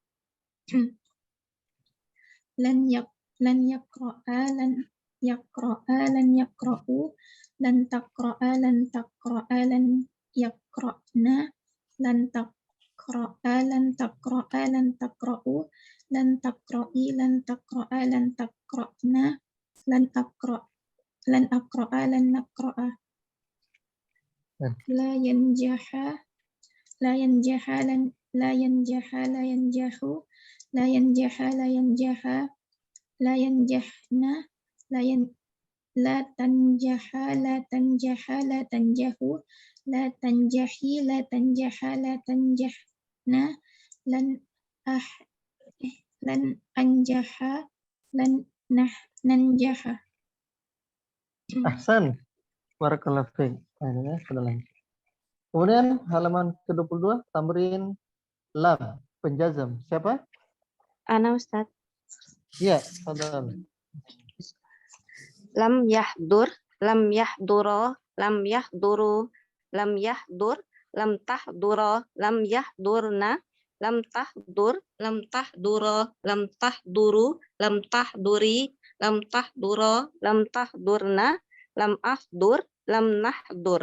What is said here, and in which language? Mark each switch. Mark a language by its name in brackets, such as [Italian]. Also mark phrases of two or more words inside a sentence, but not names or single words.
[Arabic] لن يقرأ، لن يقرآ، لن يقرؤوا، لن تقرأ، لن تقرآ، لن يقرأن، لن تقرأ، لن تقرآ، لن تقرؤوا، لن تقرئي، لن تقرآ، لن تقرأن، لن أقرأ، لن نقرأ. لا ينجح، لا ينجح، لا ينجح، لا ينجحوا، لا ينجح، لا ينجح، لا ينجحن، لا تنجح، لا تنجح، لا تنجحوا، لا تنجحي، لا تنجح، لا تنجحن, لن أنجح، لن ننجح. أحسن. بارك الله فيك. [Indonesian] Nah, sudah lanjut. Kemudian halaman ke-22 tamrin lam penjazam. Siapa? [Arabic] أنا أستاذ. [Indonesian] Iya, [Arabic] fadhal. لم يحضر، لم يحضرا، لم يحضروا، لم يحضر، لم تحضرا، لم يحضرن، لم تحضر، لم تحضرا، لم تحضروا، لم تحضري، لم تحضرا، لم تحضرن، لم أحضر، لم نحضر.